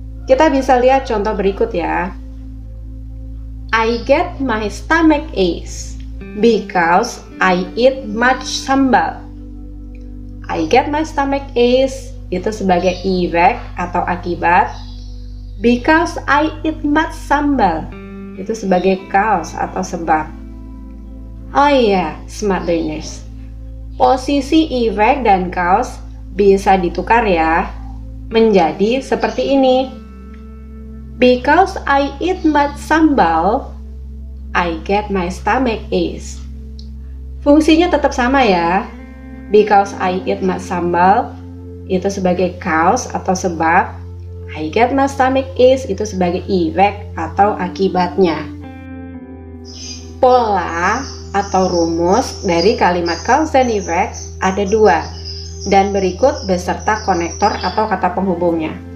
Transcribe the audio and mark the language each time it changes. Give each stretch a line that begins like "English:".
Indonesian: Kita bisa lihat contoh berikut ya.
English: I get my stomach aches because I eat much sambal. I get my stomach aches
Indonesian: itu sebagai efek atau akibat,
English: because I eat much sambal
Indonesian: itu sebagai cause atau sebab. Oh iya, Smart Learners, posisi efek dan cause bisa ditukar ya, menjadi seperti ini.
English: Because I eat much sambal, I get my stomach aches.
Indonesian: Fungsinya tetap sama ya.
English: Because I eat much sambal
Indonesian: itu sebagai cause atau sebab,
English: I get my stomach aches
Indonesian: itu sebagai efek atau akibatnya. Pola atau rumus dari kalimat cause and effect ada dua, dan berikut beserta konektor atau kata penghubungnya.